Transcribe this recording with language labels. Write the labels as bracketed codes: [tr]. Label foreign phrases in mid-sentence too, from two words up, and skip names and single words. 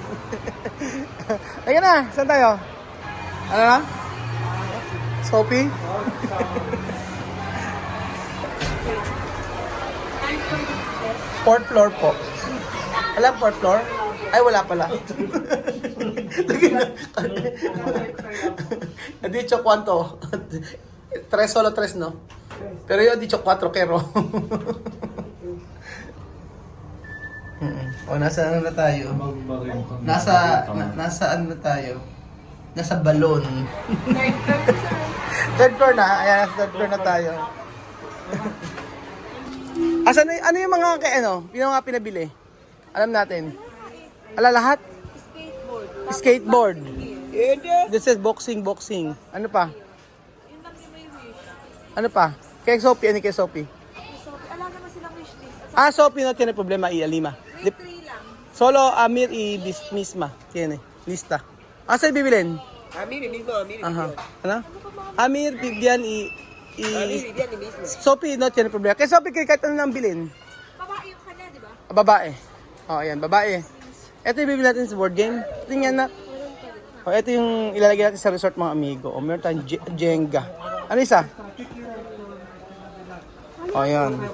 [tl] Ayun na, saan tayo? Ano na? Sophie? [en] Fourth floor [tl] po. Alam, [en] fourth floor? [tl] Ay, wala pala. Lagi na. [es] Dicho cuánto? 3 solo 3, no? Pero yo dicho 4 kero. O, [tl] nasa ano na tayo? Nasa ano na tayo? Nasa balon. [en] Third floor na. [tl] Ayan, [en] third floor [tl] na tayo. Ano yung mga yung mga pinabili? Alam natin. Ala lahat? Skateboard. [en] This is boxing. [tl] Ano pa? Ano pa? Kay Sophie, kay Sophie? Alam naman silang wishlist. [es] Sophie no tiene problema y Alima. [tl] Grade 3 lang. [es] Solo Amir y misma tiene lista. [tl] Sa'yo bibilin? [es] Amir mismo. [tl] Aha. Ano? Amir, Vivian [es] Amir, Vivian mismo. Sophie no tiene problema. [tl] Kay Sophie kahit ano nang bilin? Babae yung kanya, di ba? Babae. Ayan, babae. Ito yung bibili natin sa [en] board game. [tl] Tingnan na. Ito yung ilalagay natin sa resort mga amigo. Meron tayong Jenga. Ano isa? Ayan.